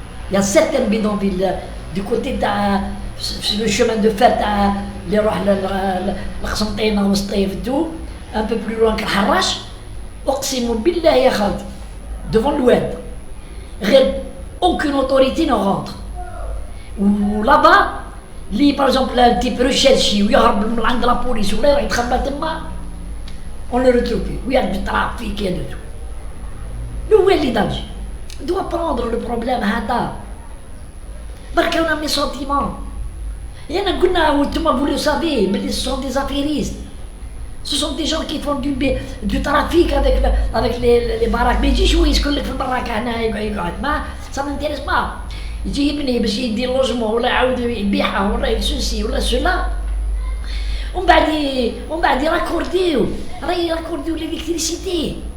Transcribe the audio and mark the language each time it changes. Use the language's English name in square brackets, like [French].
[French] Il y a certaines bidonvilles du côté le chemin de fer [Arabic] اللي يروح لقسنطينة وسطيف دو [French] un peu plus loin كالحراش. [Arabic] اقسم بالله يا خالتي [French] devant l'oued غير aucune autorité ne rentre. [Arabic] و là-bas اللي [French] par exemple un type recherché [Arabic] ويهرب من عند لا بوليس ولا يروح يتخبى تما [French] on le retrouve plus. ويا du trafic et de tout. Le Wali d'Alger doit prendre le problème هذا. [Arabic] برك انا [French] mes sentiments. Et vous le savez, mais ce sont des affairistes. Ce sont des gens qui font du trafic avec les baraques. [Arabic] Mais يجي شوي يسكن لك في البراكة هنا يقعد ما [French] ça m'intéresse pas. [Arabic] يجي يبني باش يدير لوجمون ولا يعاود يبيعها ولا يسوسي ولا سولا. ومن بعد يراكورديو l'électricité.